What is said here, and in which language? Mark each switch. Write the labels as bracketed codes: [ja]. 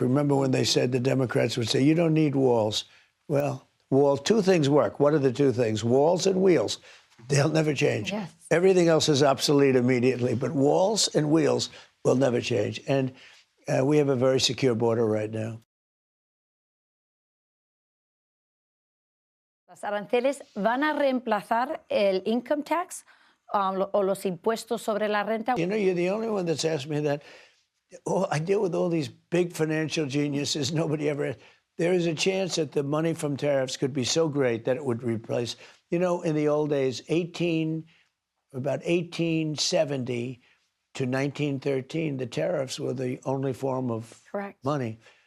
[en] Remember when they said, the Democrats would say, you don't need walls. Well, two things work. What are the two things? Walls and wheels. They'll never change. Yes. Everything else is obsolete immediately, but walls and wheels will never change. And we have a very secure border right now. [es] ¿Las aranceles van a reemplazar el income tax o los impuestos sobre la renta? [en] You're the only one that's asked me that. Oh, I deal with all these big financial geniuses. Nobody ever. There is a chance that the money from tariffs could be so great that it would replace. In the old days, about 1870 to 1913, the tariffs were the only form of money.